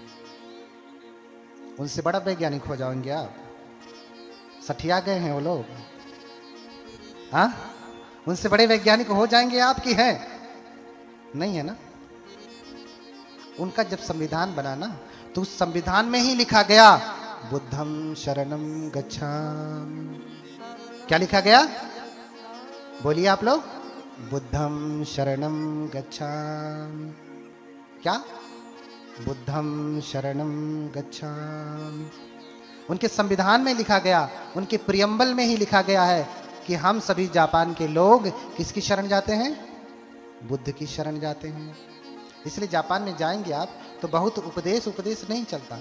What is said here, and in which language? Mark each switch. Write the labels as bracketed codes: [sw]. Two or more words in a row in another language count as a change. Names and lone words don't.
[hi] उनसे बड़ा वैज्ञानिक हो जाएंगे आप। सठिया गए हैं वो लोग। हाँ, उनसे बड़े वैज्ञानिक हो जाएंगे आप कि हैं? नहीं है ना। उनका जब संविधान बना ना, तो उस संविधान में ही लिखा गया [pi] बुद्धम शरणम गच्छामि। [hi] क्या लिखा गया? बोलिए आप लोग। [pi] बुद्धम शरणम गच्छामि। क्या? बुद्धम शरणम गच्छामि। [hi] उनके संविधान में लिखा गया, उनके प्रियम्बल में ही लिखा गया है कि हम सभी जापान के लोग किसकी शरण जाते हैं? बुद्ध की शरण जाते हैं। इसलिए जापान में जाएंगे आप तो बहुत उपदेश नहीं चलता।